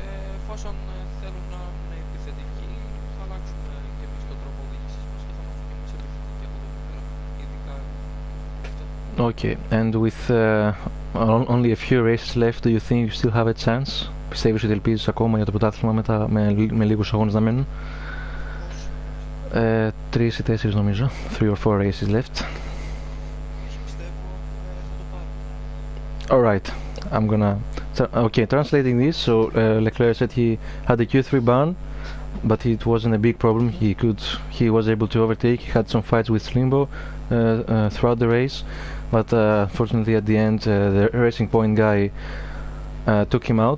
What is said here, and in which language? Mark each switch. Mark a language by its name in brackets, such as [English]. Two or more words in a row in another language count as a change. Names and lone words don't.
[Greek] Εφόσον θέλουν να είναι επιθετικοί, θα αλλάξουμε και εμείς τον τρόπο οδήγησης μας και θα μάθουμε και εμείς επιθετικοί από εδώ και πέρα. Ειδικά [English] Okay, and with only a few races left, do you think you still have a chance? [Greek] Πιστεύεις ότι ελπίζεις ακόμα για το πρωτάθλημα με λίγους αγώνες να μένουν? 3 ή 4 νομίζω. [English] 3 or 4 races left. Alright, I'm gonna... Okay, translating this, so Leclerc said he had a Q3 ban, but it wasn't a big problem. He was able to overtake. He had some fights with Slimbo throughout the race, but fortunately at the end the Racing Point guy took him out.